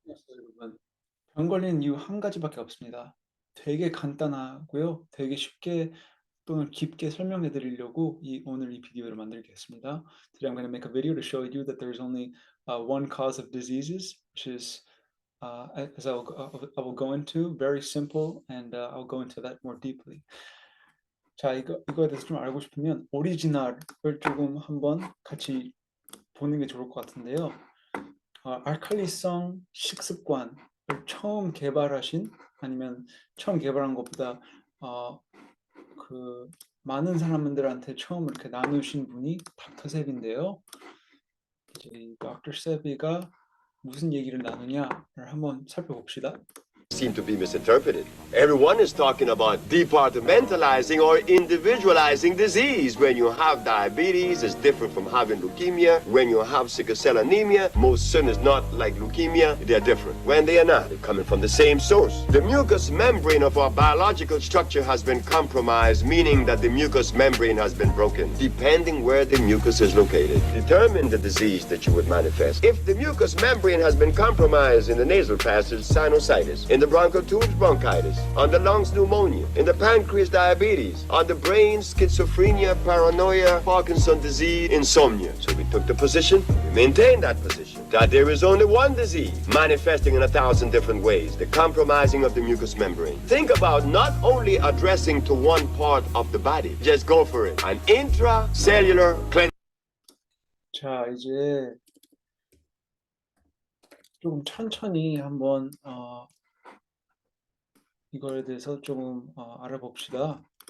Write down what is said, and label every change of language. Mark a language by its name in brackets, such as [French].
[Korean] 여러분, 병 걸리는 이유 한 가지밖에 없습니다. 되게 간단하고요. 되게 쉽게 또는 깊게 설명해 드리려고 오늘 이 비디오를 만들겠습니다. [English] Today I'm going to make a video to show you that there's only one cause of diseases, which is as I will go into very simple, and I'll go into that more deeply. [Korean] 자, 이거에 대해서 좀 알고 싶으면 오리지널을 조금 한번 같이 보는 게 좋을 것 같은데요. 알칼리성 식습관을 처음 개발하신, 아니면 처음 개발한 것보다 그 많은 사람들한테 처음 이렇게 나누신 분이 닥터 세비인데요. 이제 이 닥터 세비가 무슨 얘기를 나누냐를 한번 살펴봅시다. [English] Seem to be misinterpreted. Everyone is talking about departmentalizing or individualizing disease. When you have diabetes, it's different from having leukemia. When you have sickle cell anemia, most sin is not like leukemia, they're different. When they are not, they're coming from the same source. The mucous membrane of our biological structure has been compromised, meaning that the mucous membrane has been broken. Depending where the mucus is located, determine the disease that you would manifest. If the mucous membrane has been compromised in the nasal passage, sinusitis. In the bronchial tubes, bronchitis. On the lungs, pneumonia. In the pancreas, diabetes. On the brain, schizophrenia, paranoia, Parkinson's disease, insomnia. So we took the position, we maintained that position, that there is only one disease manifesting in 1,000 different ways, the compromising of the mucous membrane. Think about not only addressing to one part of the body, just go for it. An intracellular cleansing. [Korean] 자, 이제 조금 천천히 한번 이거에 대해서 조금 알아봅시다.